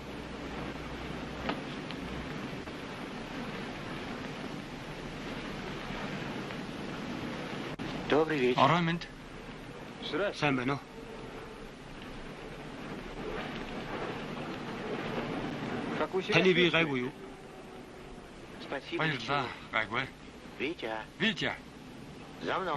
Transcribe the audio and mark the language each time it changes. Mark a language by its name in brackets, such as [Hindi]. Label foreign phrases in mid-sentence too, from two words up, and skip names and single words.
[Russian] Добрый вечер. [Mongolian] Орой минь. Сайн байна уу? Таны би гайгүй юу? [Russian] Спасибо. [Mongolian] Баярлалаа. Гайгүй. Витя. Витя. [Russian] За мной.